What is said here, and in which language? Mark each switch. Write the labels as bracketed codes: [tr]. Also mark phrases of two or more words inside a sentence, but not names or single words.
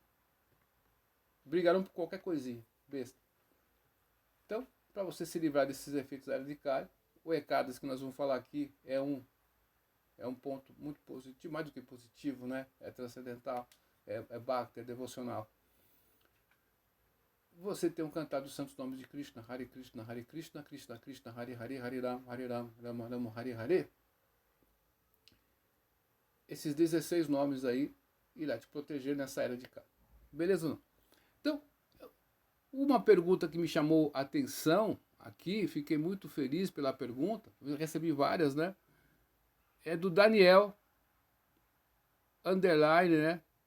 [pt] Brigarão por qualquer coisinha, besta. Então, para você se livrar desses efeitos radicais. O ECADAS que nós vamos falar aqui é um ponto muito positivo, mais do que positivo, né? É transcendental, é bhakti, é devocional. Você tem um cantar dos santos nomes de Krishna, Hare Krishna, Hare Krishna, Krishna Krishna, Hare Hare, Hare Ram, Rama Rama, Hare Hare. Esses 16 nomes aí irá te proteger nessa era de cá. Beleza ou não? Então, uma pergunta que me chamou a atenção aqui, fiquei muito feliz pela pergunta, eu recebi várias, né? É do Daniel, underline, né?